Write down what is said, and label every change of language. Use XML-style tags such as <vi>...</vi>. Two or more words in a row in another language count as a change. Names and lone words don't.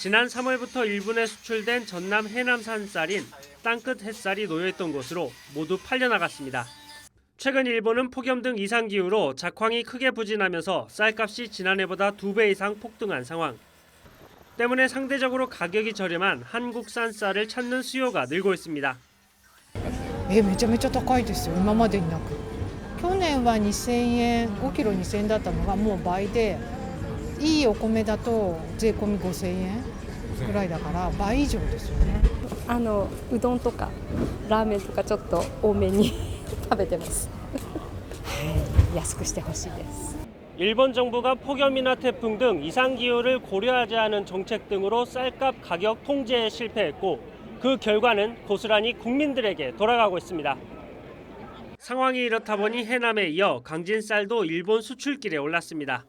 <ko>지난 3월부터 일본에 수출된 전남 해남산 쌀인 땅끝 햇살이 놓여있던 곳으로 모두 팔려나갔습니다. 최근 일본은 폭염 등 이상기후로 작황이 크게 부진하면서 쌀값이 지난해보다 2배 이상 폭등한 상황. 때문에 상대적으로 가격이 저렴한 한국산 쌀을 찾는 수요가 늘고 있습니다.</ko> <ja>めちゃめちゃ高いですよ、今までになく。去年は2000円、5キロ2000円だったのがもう倍で、いいお米だと税込み5000円ぐらいだから倍以上ですよね。うどんとかラーメンとかちょっと多めに食べてます。はい、安くしてほしいです。</ja> <ko>일본 정부가 폭염이나 태풍 등 이상기후를 고려하지 않은 정책 등으로 쌀값 가격 통제에 실패했고 그 결과는 고스란히 국민들에게 돌아가고 있습니다. 상황이 이렇다 보니 해남에 이어 강진쌀도 일본 수출길에 올랐습니다.</ko>